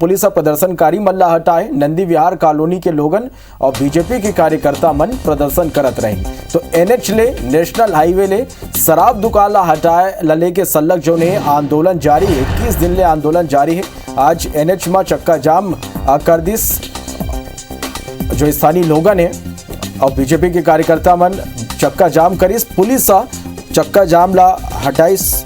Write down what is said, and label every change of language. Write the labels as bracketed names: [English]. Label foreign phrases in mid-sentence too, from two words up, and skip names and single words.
[Chhattisgarhi] पुलिस और प्रदर्शनकारी मल्ला हटाए नंदी विहार कॉलोनी के लोगन और बीजेपी के कार्यकर्ता मन प्रदर्शन करत रहे। तो NH ले [English] national highway [Chhattisgarhi] ले शराब दुकान हटाए लले के सल्लग जो ने आंदोलन जारी है। 21 दिन ले आंदोलन जारी है। आज NH में चक्का जाम कर दिस जो स्थानीय लोगन है और बीजेपी के कार्यकर्ता मन चक्का जाम करिस। पुलिस चक्का जाम ला हटाइस।